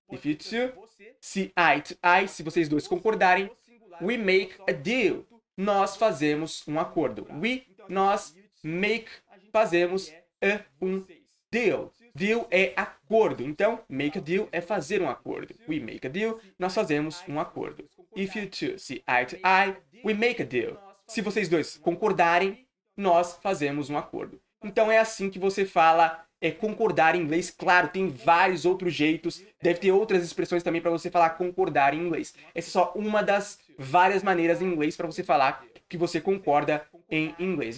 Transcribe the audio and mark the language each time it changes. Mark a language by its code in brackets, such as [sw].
[en] If you two, se eye to eye, [pt] se vocês dois concordarem. [en] We make a deal. [pt] Nós fazemos um acordo. Nós fazemos um deal. Deal é acordo. Então, [en] make a deal [pt] é fazer um acordo. [en] We make a deal. [pt] Nós fazemos um acordo. [en] If you two see eye to eye, we make a deal. [pt] Se vocês dois concordarem, nós fazemos um acordo. Então, é assim que você fala concordar em inglês. Claro, tem vários outros jeitos. Deve ter outras expressões também para você falar concordar em inglês. Essa é só uma das várias maneiras em inglês para você falar que você concorda em inglês.